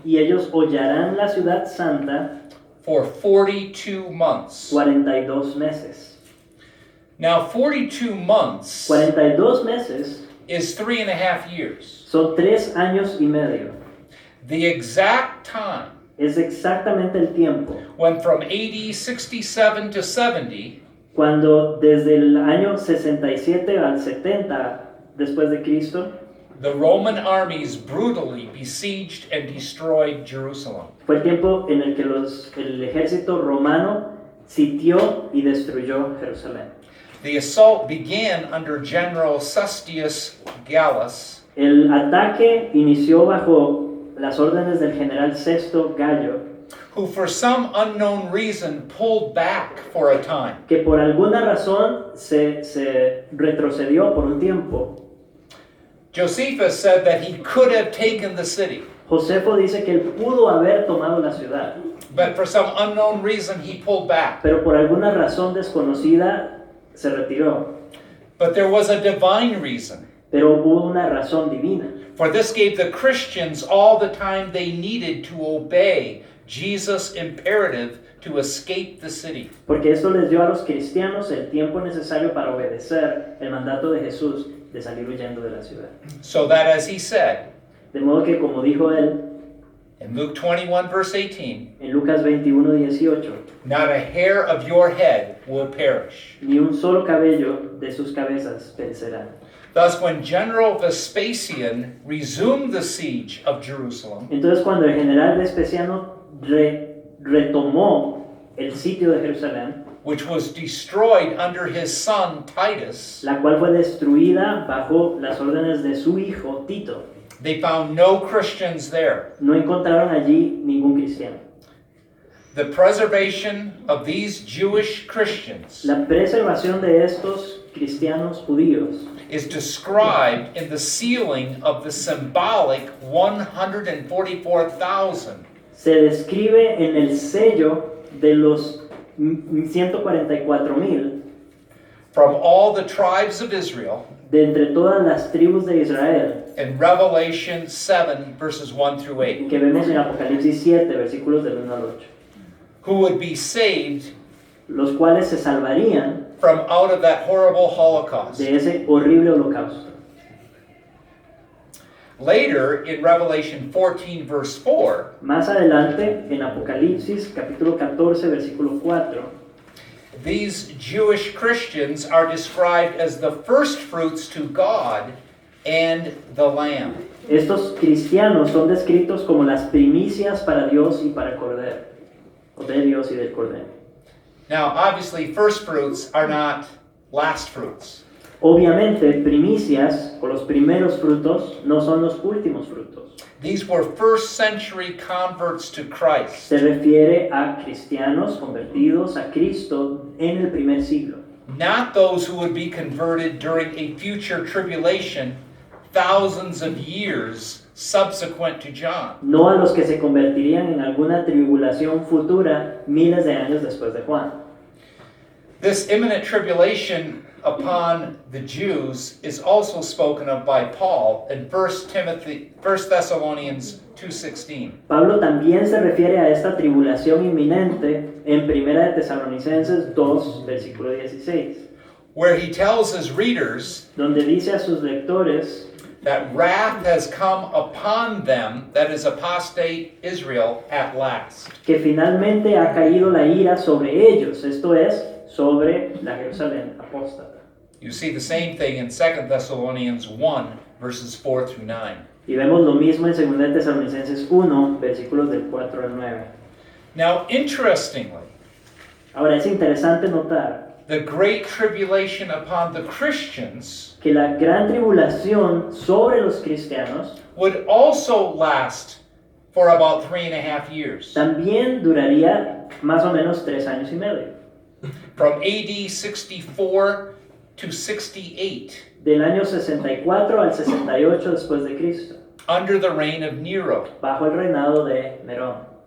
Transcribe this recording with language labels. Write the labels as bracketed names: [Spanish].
[Spanish] y ellos hollarán la ciudad santa [English] for 42 months. [Spanish] 42 meses. [English] Now, 42 months [Spanish] 42 meses [English] is 3.5 years. [Spanish] Son 3 años y medio. [English] The exact time [Spanish] Es exactamente el tiempo [English] when from AD 67 to 70, [Spanish] cuando desde el año 67 al 70 después de Cristo [English] the Roman armies brutally besieged and destroyed Jerusalem. [Spanish] fue el tiempo en el que el ejército romano sitió y destruyó Jerusalén. [English] The assault began under General Cestius Gallus, [Spanish] El ataque inició bajo las órdenes del general Sexto Gallo, [English] who for some unknown reason pulled back for a time. [Spanish] que por alguna razón se retrocedió por un tiempo. [English] Josephus said that he could have taken the city, [Spanish] Josefo dice que él pudo haber tomado la ciudad, [English] but for some unknown reason he pulled back. [Spanish] pero por alguna razón desconocida se retiró. [English] But there was a divine reason. [Spanish] Pero hubo una razón divina. [English] For this gave the Christians all the time they needed to obey Jesus' imperative to escape the city. [Spanish] Porque esto les dio a los cristianos el tiempo necesario para obedecer el mandato de Jesús de salir huyendo de la ciudad. [English] So that, as he said [Spanish] De modo que, como dijo él [English] in Luke 21 verse 18, [Spanish] en Lucas 21:18, [English] not a hair of your head will perish. [Spanish] ni un solo cabello de sus cabezas perecerá. [English] Thus, when General Vespasian resumed the siege of Jerusalem, [Spanish] Entonces, cuando el general Vespasiano retomó el sitio de Jerusalén, [English] which was destroyed under his son Titus, [Spanish] la cual fue destruida bajo las órdenes de su hijo Tito, [English] they found no Christians there. [Spanish] no encontraron allí ningún cristiano. [English] The preservation of these Jewish Christians [Spanish] La preservación de estos cristianos judíos [English] is described in the sealing of the symbolic 144,000 [Spanish] se describe en el sello de los 144,000 [English] from all the tribes of Israel [Spanish] de entre todas las tribus de Israel [English] in Revelation 7 verses 1 through 8, [Spanish] que vemos en Apocalipsis 7 versículos del 1 al 8, [English] who would be saved [Spanish] los cuales se salvarían [English] from out of that horrible Holocaust. [Spanish] de ese horrible holocausto. [English] Later, in Revelation 14 verse 4, [Spanish] Más adelante, en Apocalipsis capítulo 14 versículo 4, [English] these Jewish Christians are described as the first fruits to God and the Lamb. [Spanish] estos cristianos son descritos como las primicias para Dios y para el Cordero, o de Dios y del Cordero. [English] Now, obviously, first fruits are not last fruits. [Spanish] Obviamente, primicias o los primeros frutos no son los últimos frutos. [English] These were first century converts to Christ. [Spanish] Se refiere a cristianos convertidos a Cristo en el primer siglo. [English] Not those who would be converted during a future tribulation thousands of years subsequent to John. [Spanish] No a los que se convertirían en alguna tribulación futura miles de años después de Juan. [English] This imminent tribulation upon the Jews is also spoken of by Paul in 1 Thessalonians 2:16. [Spanish] Pablo también se refiere a esta tribulación inminente en 1 de Tesalonicenses 2, versículo 16, [English] Where he tells his readers [Spanish] donde dice a sus lectores [English] that wrath has come upon them, that is apostate Israel, at last. [Spanish] que finalmente ha caído la ira sobre ellos, esto es, sobre la Jerusalén apóstata. [English] You see the same thing in 2 Thessalonians 1, verses 4 through 9. [Spanish] Y vemos lo mismo en 2 de Tesalonicenses 1, versículos del 4 al 9. [English] Now, interestingly, [Spanish] Ahora es interesante notar [English] the great tribulation upon the Christians [Spanish] que la gran tribulación sobre los cristianos [English] would also last for about 3.5 years. [Spanish] también duraría más o menos 3 años y medio. [English] From AD 64 to 68, [Spanish] Del año 64 al 68 después de Cristo, [English] under the reign of Nero, [Spanish] bajo el reinado de Nerón.